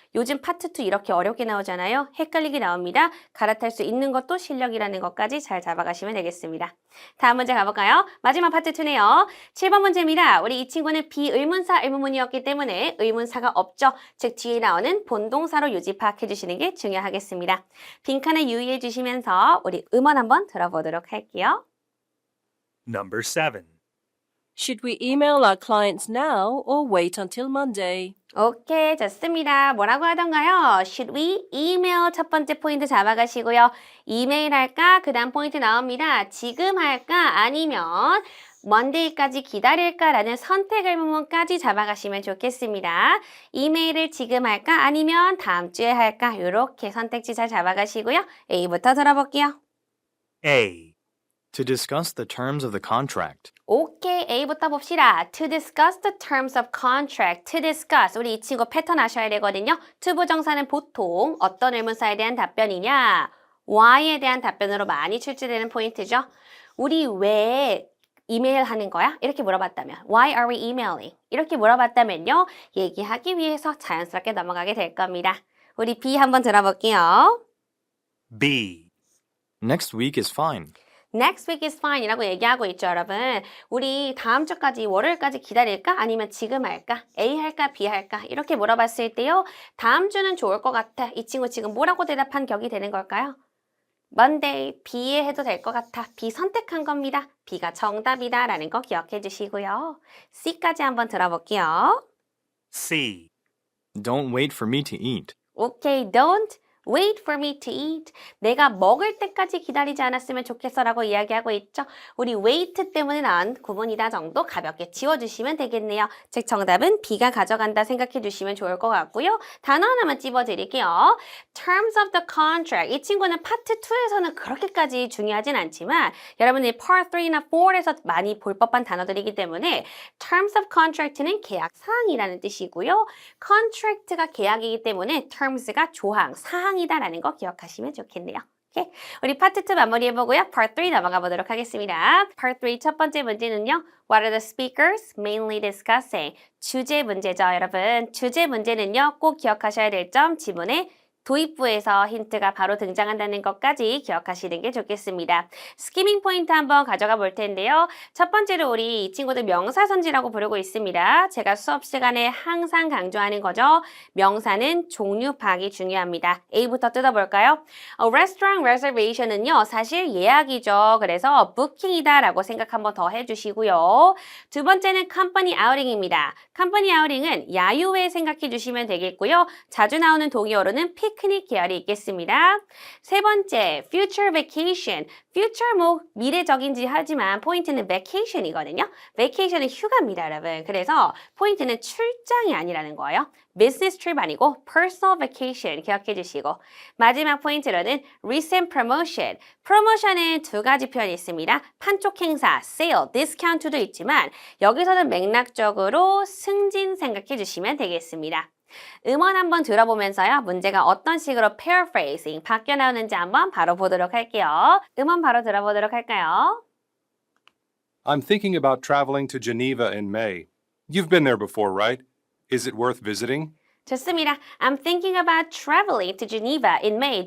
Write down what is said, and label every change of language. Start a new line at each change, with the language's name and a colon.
Korean: 요즘 파트 2 이렇게 어렵게 나오잖아요. 헷갈리게 나옵니다. 갈아탈 수 있는 것도 실력이라는 것까지 잘 잡아가시면 되겠습니다. 다음 문제 가볼까요? 마지막 파트 2네요. 7번 문제입니다. 우리 이 친구는 비의문사 의문문이었기 때문에 의문사가 없죠. 즉 뒤에 나오는 본동사로 유지 파악해 주시는 게 중요하겠습니다. 빈칸을 유의해 주시면서 우리 음원 한번 들어보도록 할게요.
English: Number 7. Should we email our clients now or wait until Monday?
Korean: 오케이, 좋습니다. 뭐라고 하던가요?
English: Should we email
Korean: 첫 번째 포인트 잡아가시고요. 이메일 할까? 그 다음 포인트 나옵니다. 지금 할까? 아니면 Monday까지 기다릴까라는 선택 의문문까지 잡아가시면 좋겠습니다. 이메일을 지금 할까? 아니면 다음 주에 할까? 이렇게 선택지 잘 잡아가시고요. A부터 들어볼게요.
English: A. To discuss the terms of the contract.
Korean: 오케이, A부터 봅시다.
English: To discuss the terms of contract. To discuss.
Korean: 우리 이 친구 패턴 아셔야 되거든요. to 부정사는 보통 어떤 의문사에 대한 답변이냐? why에 대한 답변으로 많이 출제되는 포인트죠. 우리 왜 이메일 하는 거야? 이렇게 물어봤다면
English: Why are we emailing?
Korean: 이렇게 물어봤다면요. 얘기하기 위해서 자연스럽게 넘어가게 될 겁니다. 우리 B 한번 들어볼게요.
English: B. Next week is fine. Next week is fine
Korean: 이라고 얘기하고 있죠, 여러분. 우리 다음 주까지, 월요일까지 기다릴까? 아니면 지금 할까? A 할까? B 할까? 이렇게 물어봤을 때요. 다음 주는 좋을 것 같아. 이 친구 지금 뭐라고 대답한 격이 되는 걸까요? Monday, B에 해도 될 것 같아. B 선택한 겁니다. B가 정답이다 라는 거 기억해 주시고요. C까지 한번 들어볼게요.
English: C. Don't wait for me to eat. 오케이, don't wait for me to eat.
Korean: 내가 먹을 때까지 기다리지 않았으면 좋겠어 라고 이야기하고 있죠. 우리 wait 때문에 나온 구문이다 정도 가볍게 지워주시면 되겠네요. 즉 정답은 B가 가져간다 생각해 주시면 좋을 것 같고요. 단어 하나만 찝어드릴게요.
English: Terms of the contract.
Korean: 이 친구는 파트 2에서는 그렇게까지 중요하진 않지만 여러분이 part 3나 4에서 많이 볼 법한 단어들이기 때문에 Terms of contract는 계약 사항이라는 뜻이고요. contract가 계약이기 때문에 terms가 조항, 사항이다라는 거 기억하시면 좋겠네요. 오케이. 우리 파트 2 마무리해보고요. 파트 3 넘어가 보도록 하겠습니다. 파트 3 첫 번째 문제는요.
English: What are the speakers mainly discussing?
Korean: 주제 문제죠, 여러분. 주제 문제는요. 꼭 기억하셔야 될 점 지문에 도입부에서 힌트가 바로 등장한다는 것까지 기억하시는 게 좋겠습니다. 스키밍 포인트 한번 가져가 볼 텐데요. 첫 번째로 우리 이 친구들 명사선지라고 부르고 있습니다. 제가 수업 시간에 항상 강조하는 거죠. 명사는 종류 파악이 중요합니다. A부터 뜯어볼까요? Restaurant reservation은요. 사실 예약이죠. 그래서 booking이다 라고 생각 한번 더 해주시고요. 두 번째는 company outing입니다. company outing은 야유회 생각해 주시면 되겠고요. 자주 나오는 동의어로는 pick 피크닉 계열이 있겠습니다. 세 번째, future vacation. future 뭐 미래적인지 하지만 포인트는 vacation이거든요. vacation은 휴가입니다, 여러분. 그래서 포인트는 출장이 아니라는 거예요. business trip 아니고 personal vacation 기억해 주시고 마지막 포인트로는 recent promotion. promotion은 두 가지 표현이 있습니다. 판촉 행사, sale, discount도 있지만 여기서는 맥락적으로 승진 생각해 주시면 되겠습니다. 음원 한번 들어보면서요. 문제가 어떤 식으로 paraphrasing 바뀌어 나오는지 한번 바로 보도록 할게요. 음원 바로 들어보도록 할까요?
English: I'm thinking about traveling to Geneva in May. You've been there before, right? Is it worth visiting?
Korean: 좋습니다.
English: I'm thinking about traveling to Geneva in May.